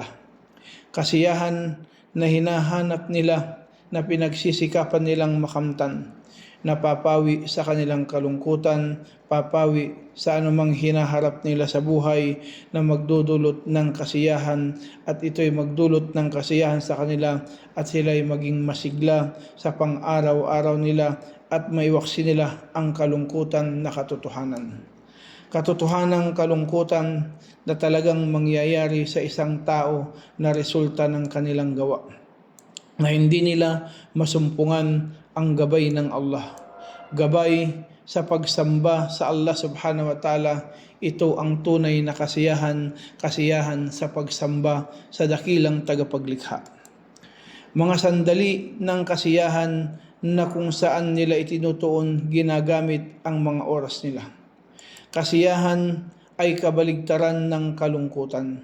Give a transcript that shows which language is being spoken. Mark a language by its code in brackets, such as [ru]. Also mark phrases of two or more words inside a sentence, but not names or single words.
[tl] Kasiyahan na hinahanap nila, na pinagsisikapan nilang makamtan, na papawi sa kanilang kalungkutan, papawi sa anumang hinaharap nila sa buhay, na magdudulot ng kasiyahan, at ito'y magdulot ng kasiyahan sa kanila at sila'y maging masigla sa pang-araw-araw nila at maiwaksi nila ang kalungkutan na katotohanan. Katotohanang kalungkutan na talagang mangyayari sa isang tao na resulta ng kanilang gawa, na hindi nila masumpungan ang gabay ng Allah. Gabay sa pagsamba sa Allah [ar] سبحانه وتعالى, [tl] ito ang tunay na kasiyahan sa pagsamba sa dakilang tagapaglikha. Mga sandali ng kasiyahan na kung saan nila itinutuon ginagamit ang mga oras nila. Kasiyahan ay kabaligtaran ng kalungkutan.